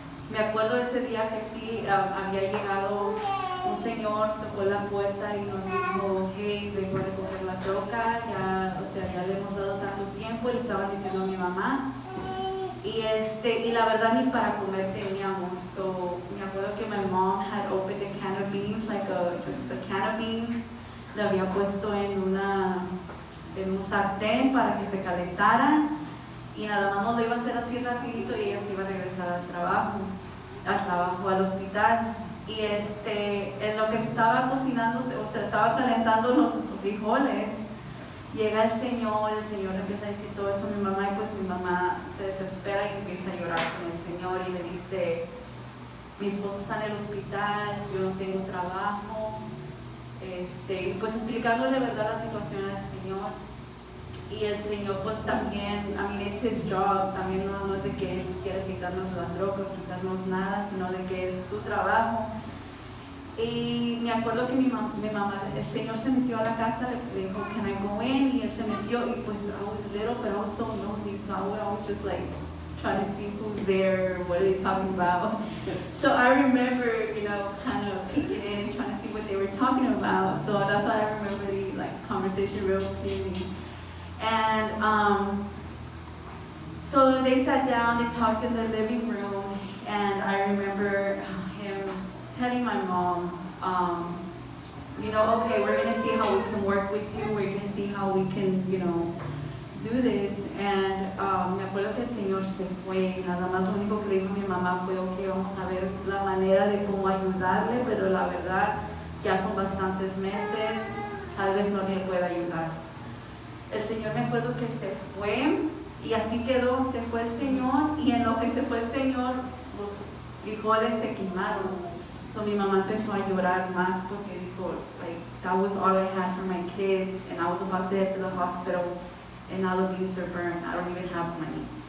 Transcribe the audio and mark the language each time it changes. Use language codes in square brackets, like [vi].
[es] Me acuerdo ese día que sí, había llegado un señor, tocó la puerta y nos dijo, hey, vengo a recoger la troca, ya, o sea, ya le hemos dado tanto tiempo, y le estaban diciendo a mi mamá. Y la verdad ni para comer teníamos. [en] So, [es] me acuerdo que [en] my mom had opened a can of beans, just a can of beans. [es] Le había puesto en un sartén para que se calentaran, y nada más nos lo iba a hacer así rapidito y ella se iba a regresar al hospital. Y en lo que se estaba cocinando, o sea, estaba calentando los frijoles, llega el señor empieza a decir todo eso a mi mamá, y pues mi mamá se desespera y empieza a llorar con el señor y le dice, mi esposo está en el hospital, yo no tengo trabajo, y pues explicándole verdad la situación al señor. Y el señor pues también, [en] I mean, it's his job, [es] también no es de que él quiera quitarnos la droga o quitarnos nada, sino de que es su trabajo. Y me acuerdo que mi mamá, el señor se metió a la casa, le dijo, [en] can I go in? [es] Y él se metió, y pues [en] I was little, but I was so nosy, so I would always just like trying to see who's there, what are they talking about. So I remember, kind of peeking in and trying to see what they were talking about. So that's why I remember the conversation real clearly. And so they sat down, they talked in the living room, and I remember him telling my mom, okay, we're going to see how we can work with you, we're going to see how we can, do this. [es] And me acuerdo que el señor se fue, nada más lo único que le dijo a mi mamá fue, ok, vamos a ver la manera de cómo ayudarle, pero la verdad, ya son bastantes meses, tal vez no le pueda ayudar. El señor, me acuerdo que se fue, y así quedó, se fue el señor, y en lo que se fue el señor, los frijoles se quemaron. [en] So [es] mi mamá empezó a llorar más porque dijo, [en] that was all I had for my kids, and I was about to head to the hospital, and now the beans are burned, I don't even have money.